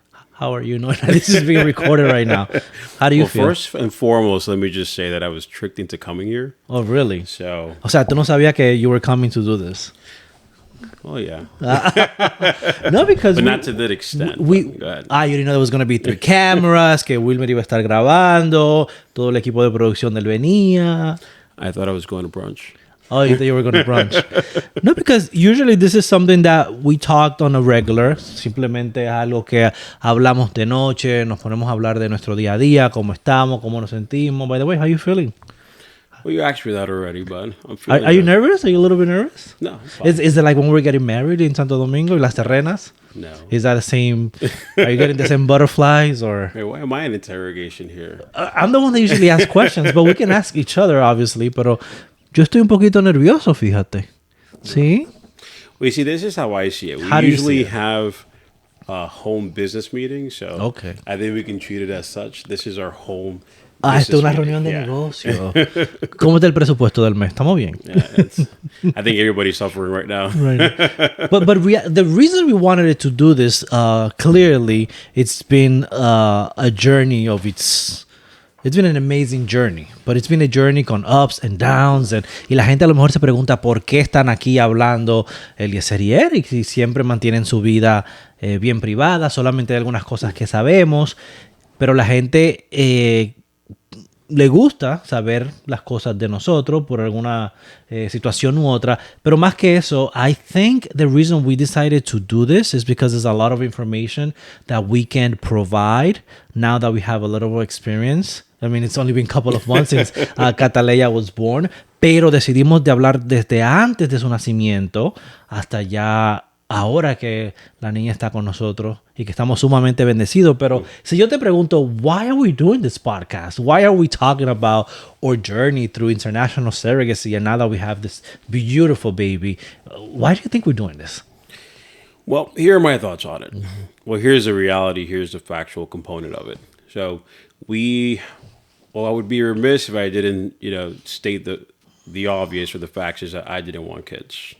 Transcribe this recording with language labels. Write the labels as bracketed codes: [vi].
[en] How are you knowing that this is being recorded right now? How do you feel? First and foremost, let me just say that I was tricked into coming here. Oh, really? So, [es] O sea, tú no sabías que [en] you were coming to do this. oh yeah, No, because but not to that extent. Go ahead. You didn't know there was going to be 3 cameras, [es] que Wilmer iba a estar grabando, todo el equipo de producción de él venía. [en] I thought I was going to brunch. Oh, you thought you were going to brunch. No, because usually this is something that we talked on a regular. [es] Simplemente es algo que hablamos de noche, nos ponemos a hablar de nuestro día a día, cómo estamos, cómo nos sentimos. [en] By the way, how you feeling? Well, you asked me that already, but I'm feeling Are you nervous? Are you a little bit nervous? No. Is it like when we were getting married in Santo Domingo, Las Terrenas? No. Is that the same? Are you getting the same butterflies or? Hey, why am I in interrogation here? I'm the one that usually asks questions, but we can ask each other, obviously. [es] Pero yo estoy un poquito nervioso, fíjate. ¿Sí? [en] Well, you see, this is how I see it. How do We you see usually it? have a home business meeting, so Okay. I think we can treat it as such. This is our home. [es] Esto es una [en] business [es] reunión de [en] meeting. [es] negocio. ¿Cómo está el presupuesto del mes? ¿Estamos bien? [en] Yeah, I think everybody's suffering right now. Right. But the reason we wanted it to do this, clearly, it's been a journey of its... It's been an amazing journey, but it's been a journey con ups and downs. [es] Y la gente a lo mejor se pregunta por qué están aquí hablando Eliecer y Erick si siempre mantienen su vida bien privada, solamente hay algunas cosas que sabemos, pero la gente le gusta saber las cosas de nosotros por alguna situación u otra. Pero más que eso, [en] I think the reason we decided to do this is because there's a lot of information that we can provide now that we have a little more experience. I mean, it's only been a couple of months since Cataleya was born, [es] pero decidimos de hablar desde antes de su nacimiento hasta ya ahora que la niña está con nosotros y que estamos sumamente bendecidos. Pero si yo te pregunto, [en] why are we doing this podcast? Why are we talking about our journey through international surrogacy and now that we have this beautiful baby? Why do you think we're doing this? Well, here are my thoughts on it. Well, here's the reality. Here's the factual component of it. So I would be remiss if I didn't, state the obvious or the facts is that I didn't want kids.